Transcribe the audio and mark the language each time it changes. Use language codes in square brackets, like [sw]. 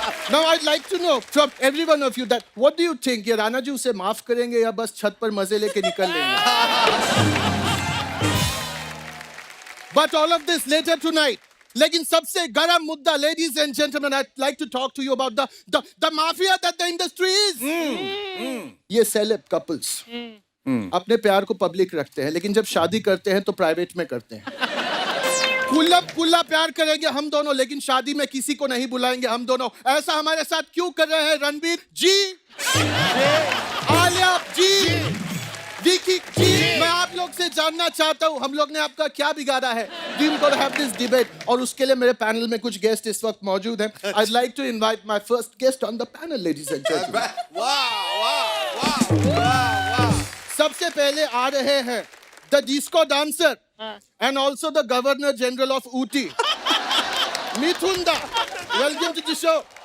[en] Now I'd like to know from every one of you that what do you think, [hi] ये राणा जी उसे माफ करेंगे या बस छत पर मजे लेके निकल लेंगे? [en] But all of this later tonight. [hi] लेकिन सबसे गरम मुद्दा, [en] ladies and gentlemen, I'd like to talk to you about the mafia that the industry is. [hi] ये celeb couples अपने प्यार को पब्लिक रखते हैं, लेकिन जब शादी करते हैं तो प्राइवेट में करते हैं। कुल्ला प्यार करेंगे हम दोनों, लेकिन शादी में किसी को नहीं बुलाएंगे हम दोनों। ऐसा हमारे साथ क्यों कर रहे हैं रणवीर जी, आलिया जी, विकी जी? मैं आप लोग से जानना चाहता हूँ, हम लोग ने आपका क्या बिगाड़ा है? [en] We will have this debate, [hi] और उसके लिए मेरे पैनल में कुछ गेस्ट इस वक्त मौजूद हैं। [en] I'd like to invite my first guest on the panel, ladies and gentlemen. [hi] सबसे पहले आ रहे हैं [en] the disco dancer, and also the Governor General of Ooty. Mithun Da, welcome to the show.